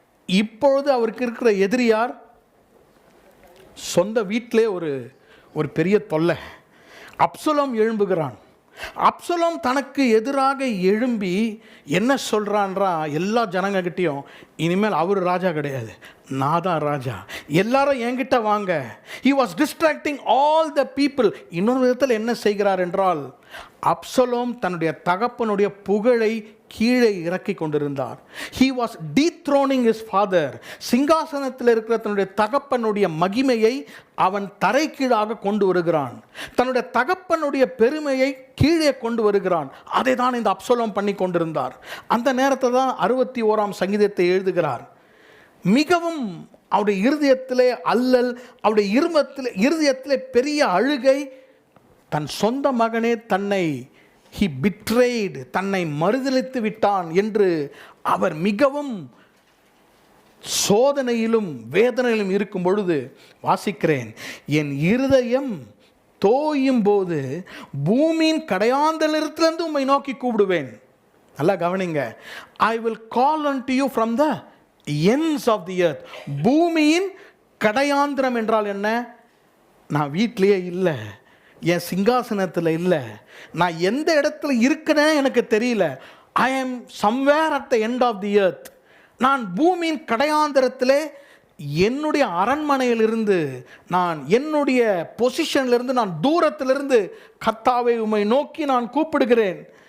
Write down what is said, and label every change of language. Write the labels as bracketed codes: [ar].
[ta] இப்பொழுது அவருக்கு இருக்கிற எதிரியார்? சொந்த வீட்டிலே ஒரு பெரிய தொல்லை. அப்சலோம் எழும்புகிறான். அப்சலோம் தனக்கு எதிராக எழும்பி என்ன சொல்கிறான்றா எல்லா ஜனங்ககிட்டையும், இனிமேல் அவர் ராஜா கிடையாது, நான் தான் ராஜா, எல்லாரும் என்கிட்ட வாங்க. [en] he was distracting all the people. [ta] இன்னொரு விதத்தில் என்ன செய்கிறார் என்றால், அப்சலோம் தன்னுடைய தகப்பனுடைய புகழை கீழே இறக்கி கொண்டிருந்தார். [en] he was dethroning his father. [ta] சிங்காசனத்தில் இருக்கிற தன்னுடைய தகப்பனுடைய மகிமையை அவன் தரைக்கீழாக கொண்டு வருகிறான். தன்னுடைய தகப்பனுடைய பெருமையை கீழே கொண்டு வருகிறான். அதை தான் இந்த அப்சலோம் பண்ணி கொண்டிருந்தார். அந்த நேரத்தை தான் 61ஆம் சங்கீதத்தை எழுதுகிறார். மிகவும் அவருடைய இருதயத்திலே அல்லல், அவருடைய இருதயத்திலே பெரிய அழுகை. தன் சொந்த மகனே தன்னை he betrayed, தன்னை மறுதலித்து விட்டான் என்று அவர் மிகவும் சோதனையிலும் வேதனையிலும் இருக்கும் பொழுது வாசிக்கிறேன், என் இருதயம் தோயும் போது பூமியின் கடையாந்தலிருந்து உம்மை நோக்கி கூப்பிடுவேன். நல்லா கவனிங்க. [en] I will call unto you from the ends of the earth. [ta] பூமியின் கடையாந்திரம் என்றால் என்ன? நான் வீட்டிலேயே இல்லை, என் சிங்காசனத்தில் இல்லை, நான் எந்த இடத்துல இருக்கிறேன் எனக்கு தெரியல. ஐ ஆம் somewhere at the end of the earth. நான் பூமியின் கடையாந்திரத்திலே என்னுடைய அரண்மனையிலிருந்து, நான் என்னுடைய பொசிஷனிலிருந்து, நான் தூரத்திலிருந்து கர்த்தாவே உம்மை நோக்கி நான் கூப்பிடுகிறேன்.